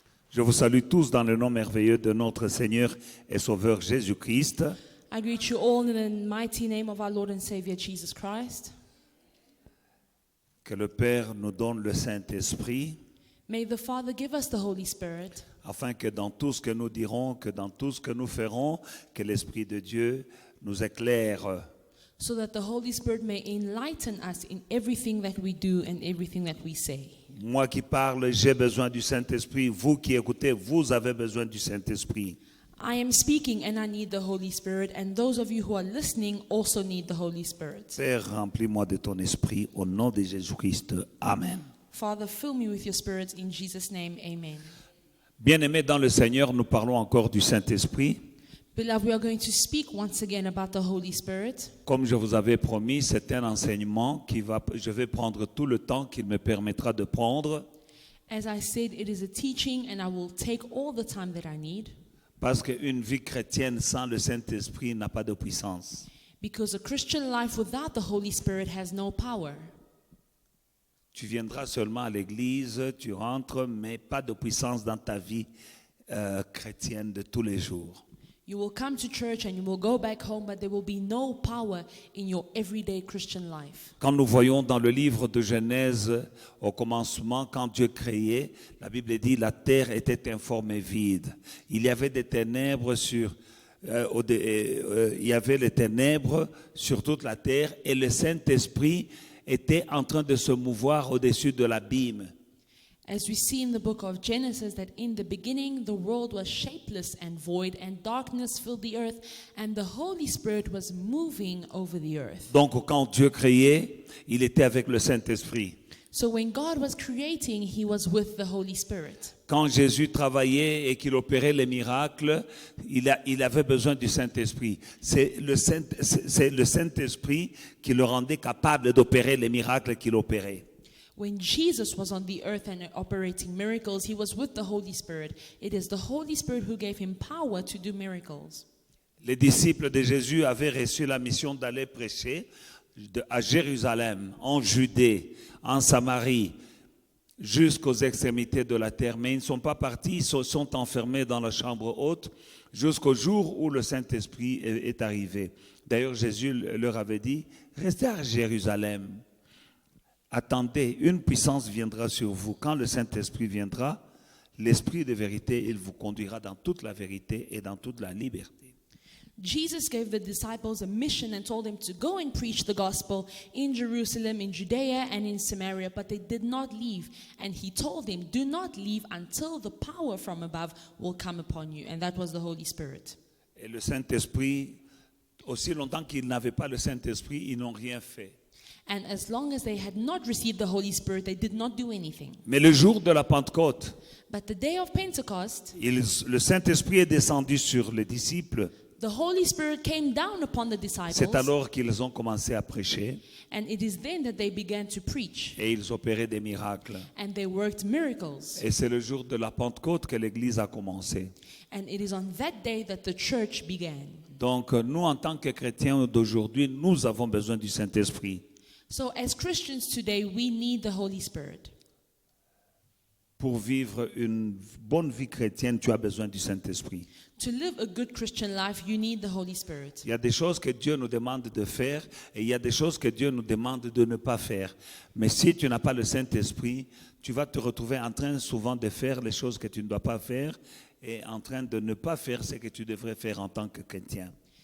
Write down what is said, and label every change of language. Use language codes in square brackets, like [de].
[fr] Je vous salue tous dans le nom merveilleux de notre Seigneur et Sauveur Jésus-Christ. [en] I greet you all in the mighty name of our Lord and Savior Jesus Christ. [fr] Que le Père nous donne le Saint-Esprit, [en] May the Father give us the Holy Spirit, [fr] afin que dans tout ce que nous dirons, que dans tout ce que nous ferons, que l'Esprit de Dieu nous éclaire. [en] so that the Holy Spirit may enlighten us in everything that we do and everything that we say. [fr] Moi qui parle, j'ai besoin du Saint-Esprit. Vous qui écoutez, vous avez besoin du Saint-Esprit. [en] I am speaking and I need the Holy Spirit, and those of you who are listening also need the Holy Spirit. [fr] Père, remplis-moi de ton esprit au nom de Jésus-Christ. Amen. [en] Father, fill me with your Spirit in Jesus' name, amen. [fr] Bien-aimés dans le Seigneur, nous parlons encore du Saint-Esprit. [en] Beloved, we are going to speak once again about the Holy Spirit. [fr] Comme je vous avais promis, c'est un enseignement je vais prendre tout le temps qu'il me permettra de prendre. [en] As I said, it is a teaching and I will take all the time that I need, [fr] Parce qu'une vie chrétienne sans le Saint-Esprit n'a pas de puissance. [en] because a Christian life without the Holy Spirit has no power. [fr] Tu viendras seulement à l'église, tu rentres, mais pas de puissance dans ta vie chrétienne de tous les jours. [en] You will come to church and you will go back home, but there will be no power in your everyday Christian life. [fr] Quand nous voyons dans le livre de Genèse, au commencement, quand Dieu créait, la Bible dit la terre était informe et vide. Il y avait des ténèbres il y avait les ténèbres sur toute la terre et le Saint-Esprit était en train de se mouvoir au-dessus de l'abîme. [en] As we see in the book of Genesis, that in the beginning the world was shapeless and void, and darkness filled the earth, and the Holy Spirit was moving over the earth. [fr] Donc quand Dieu créait, il était avec le Saint-Esprit. [en] So when God was creating, He was with the Holy Spirit. [fr] Quand Jésus travaillait et qu'il opérait les miracles, il avait besoin du Saint-Esprit. C'est le Saint-Esprit qui le rendait capable d'opérer les miracles qu'il opérait. [en] When Jesus was on the earth and operating miracles, He was with the Holy Spirit. It is the Holy Spirit who gave Him power to do miracles. [fr] Les disciples de Jésus avaient reçu la mission d'aller prêcher à Jérusalem, en Judée, en Samarie, jusqu'aux extrémités de la terre. Mais ils ne sont pas partis, ils se sont enfermés dans la chambre haute jusqu'au jour où le Saint-Esprit est arrivé. D'ailleurs, Jésus leur avait dit, restez à Jérusalem. Attendez, une puissance viendra sur vous. Quand le Saint-Esprit viendra, l'Esprit de vérité, il vous conduira dans toute la vérité et dans toute la liberté. [en] Jesus gave the disciples a mission and told them to go and preach the gospel in Jerusalem, in Judea, and in Samaria, but they did not leave. And He told them, do not leave until the power from above will come upon you. And that was the Holy Spirit. [fr] Et le Saint-Esprit, aussi longtemps qu'ils n'avaient pas le Saint-Esprit, ils n'ont rien fait. [en] And as long as they had not received the Holy Spirit, they did not do anything. [fr] Mais le jour de la Pentecôte, [en] But the day of Pentecost, [fr] le Saint-Esprit est descendu sur les disciples. [en] the Holy Spirit came down upon the disciples. [fr] C'est alors qu'ils ont commencé à prêcher [en] And it is then that they began to preach. [fr] et ils opéraient des miracles. [en] And they worked miracles. [fr] Et c'est le jour de la Pentecôte que l'Église a commencé. [en] And it is on that day that the church began. [fr] Donc nous, en tant que chrétiens d'aujourd'hui, nous avons besoin du Saint-Esprit. [en] So as Christians today, we need the Holy Spirit. [fr] Pour vivre une bonne vie chrétienne, tu as besoin du Saint-Esprit. [en] To live a good Christian life, you need the Holy Spirit. [fr] Il y a des choses que Dieu nous demande de faire et il y a des choses que Dieu nous demande de ne pas faire. Mais si tu n'as pas le Saint-Esprit, tu vas te retrouver en train souvent de faire les choses que tu ne dois pas faire et en train de ne pas faire ce que tu devrais faire en tant que chrétien.